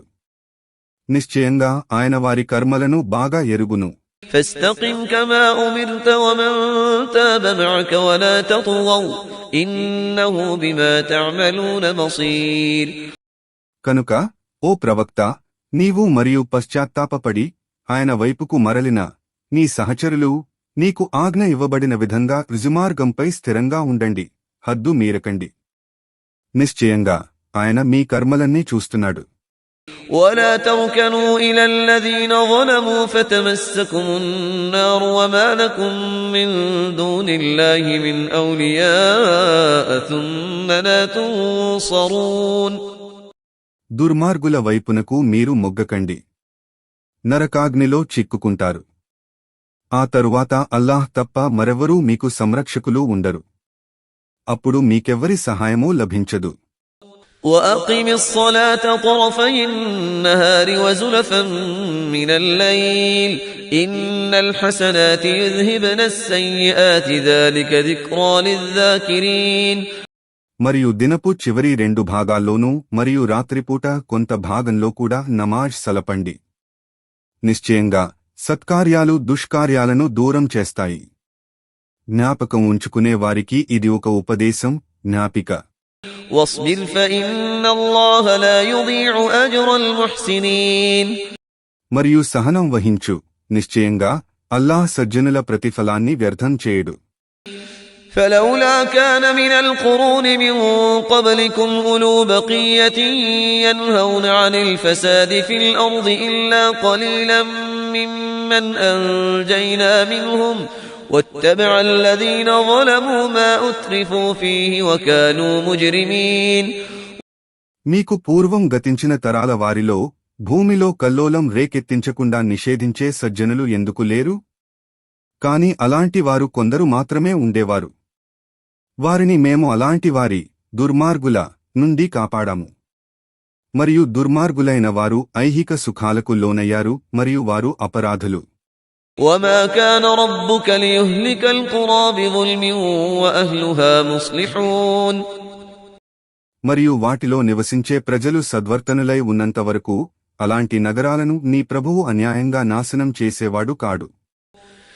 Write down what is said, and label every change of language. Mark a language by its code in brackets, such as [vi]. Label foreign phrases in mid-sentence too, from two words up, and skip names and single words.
[te] నిశ్చయంగా ఆయన వారి కర్మలను బాగా ఎరుగును. [ar] فاستقم كما أمرت ومن تاب معك ولا تطغوا إنه بما تعملون بصير. [te] కనుక ఓ ప్రవక్త, నీవు మరియు పశ్చాత్తాపపడి ఆయన వైపుకు మరలిన నీ సహచరులు నీకు ఆజ్ఞ ఇవ్వబడిన విధంగా రుజుమార్గంపై స్థిరంగా ఉండండి, హద్దు మీరకండి. నిశ్చయంగా ఆయన మీ కర్మలన్నీ చూస్తున్నాడు. [ar] ولا تركنوا إلى الذين ظلموا فتمسكم النار وما لكم من دون الله من أولياء ثم لا تنصرون. [te] దుర్మార్గుల వైపునకు మీరు మొగ్గకండి, నరకాగ్నిలో చిక్కుకుంటారు. ఆ తరువాత అల్లాహ్ తప్ప మరెవరూ మీకు సంరక్షకులు ఉండరు. అప్పుడు మీకెవ్వరి సహాయమూ లభించదు. [ar] وأقم الصلاة طرفي النهار وزلفا من الليل إن الحسنات يذهبن السيئات ذلك ذكرى للذاكرين. [te] మరియు దినపు చివరి 2 భాగాల్లోనూ మరియు రాత్రిపూట కొంత భాగంలో కూడా నమాజ్ సలపండి. నిశ్చయంగా సత్కార్యాలు దుష్కార్యాలను దూరం చేస్తాయి. జ్ఞాపకం ఉంచుకునే వారికి ఇది ఒక ఉపదేశం, జ్ఞాపిక. [ar] واصبر فإن الله لا يضيع أجر المحسنين. [te] మరియు సహనం వహించు, నిశ్చయంగా అల్లాహ్ సజ్జనుల ప్రతిఫలాన్ని వ్యర్థం చేయడు. [ar] فلولا كان من القرون من قبلكم أولو بقية ينهون عن الفساد في الأرض إلا قليلا ممن أنجينا منهم واتبع الذين ظلموا ما أترفوا فيه وكانوا مجرمين. [te] మీకు పూర్వం గతించిన తరాల వారిలో భూమిలో కల్లోలం రేకెత్తించకుండా నిషేధించే సజ్జనులు ఎందుకు లేరు? కాని అలాంటి వారు కొందరు మాత్రమే ఉండేవారు. వారిని మేము అలాంటి వారి దుర్మార్గుల నుండి కాపాడాము. మరియు దుర్మార్గులైన వారు ఐహిక సుఖాలకు లోనయ్యారు మరియు వారు అపరాధులు. [ar] وما كان ربك ليهلك القرى بظلم وأهلها مصلحون. [te] మరియు వాటిలో నివసించే ప్రజలు సద్వర్తనులై ఉన్నంతవరకు అలాంటి నగరాలను నీ ప్రభువు అన్యాయంగా నాశనం చేసేవాడు కాడు.